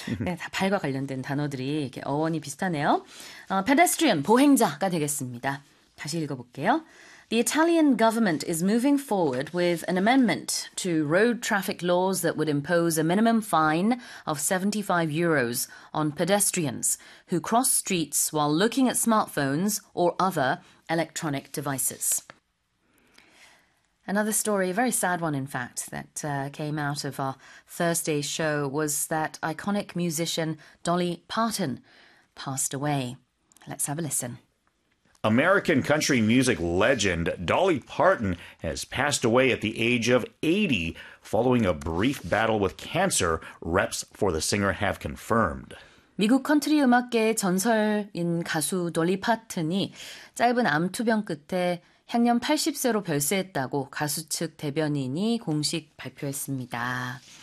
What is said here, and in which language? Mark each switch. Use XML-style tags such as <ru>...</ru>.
<ko>네, 다 발과 관련된 단어들이 이렇게 어원이 비슷하네요. Pedestrian, 보행자가 되겠습니다. 다시 읽어볼게요.</ko> <en>The Italian government is moving forward with an amendment to road traffic laws that would impose a minimum fine of 75 euros on pedestrians who cross streets while looking at smartphones or other electronic devices. Another story, a very sad one in fact, that came out of our Thursday show was that iconic musician Dolly Parton passed away. Let's have a listen. American country music legend Dolly Parton has passed away at the age of 80 following a brief battle with cancer, reps for the singer have confirmed.</en> <ko>미국 컨트리 음악계의 전설인 가수 돌리 파튼이 짧은 암 투병 끝에 향년 80세로 별세했다고 가수 측 대변인이 공식 발표했습니다.</ko>